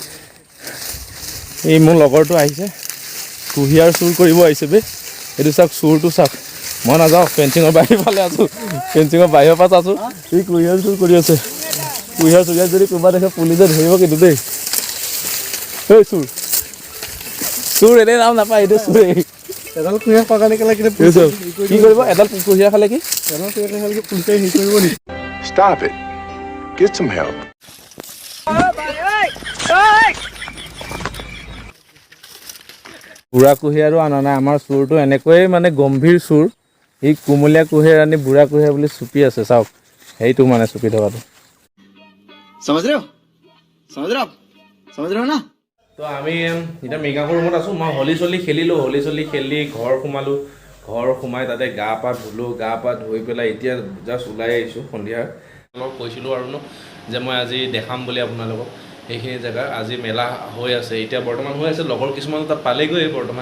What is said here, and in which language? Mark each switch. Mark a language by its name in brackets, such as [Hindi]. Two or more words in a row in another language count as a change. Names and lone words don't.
[Assamese] এই মোৰ লগৰটো আহিছে কুঁহিয়াৰ চুৰ কৰিব আহিছে বে এইটো চাওক চুৰটো চাওক মই নাযাওঁ ফেঞ্চিঙৰ বাহিৰ ফালে আছোঁ ফেঞ্চিঙৰ বাহিৰৰ পৰা আছোঁ এই কুঁহিয়াৰ চুৰ কৰি আছে কুঁহিয়াৰ চুৰিয়াৰ যদি কোনোবা দেখে পুলিচে ধৰিব কিন্তু দেই এই চুৰ চুৰ এনেই নাম নাপায় এইটো চুৰে এডাল কুঁহিয়াৰ খোৱাৰ কাৰণে কি কৰিব এডাল কুঁহিয়াৰ খালে কি এডাল কুঁহিয়াৰ খালে পুলিচে হেৰি কৰিব নেকি [English] Stop it. Get some help. [Assamese] বুঢ়া কুঁহিয়াৰো অনা নাই আমাৰ চুৰটো এনেকৈয়ে মানে গম্ভীৰ চুৰ সি কুমলীয়া কুঁহিয়াৰ আনি বুঢ়া কুঁহিয়াৰ বুলি চুপি আছে চাওক সেইটো মানে চুপি থকাটো [Hindi] समझ रहे हो समझ रहे हो आप समझ रहे हो ना [Assamese] তো আমি এতিয়া মেকাপৰ ৰুমত আছোঁ মই হলি চলি খেলিলোঁ হলি চলি খেলি ঘৰ সোমালোঁ ঘৰ সোমাই তাতে গা পা ধুলোঁ গা পা ধুই পেলাই এতিয়া জাষ্ট ওলাই আহিছোঁ সন্ধিয়া অলপ কৈছিলোঁ আৰু ন যে মই আজি দেখাম বুলি আপোনালোকক সেইখিনি জেগা আজি মেলা হৈ আছে এতিয়া বৰ্তমান হৈ আছে লগৰ কিছুমান তাত পালেগৈ বৰ্তমান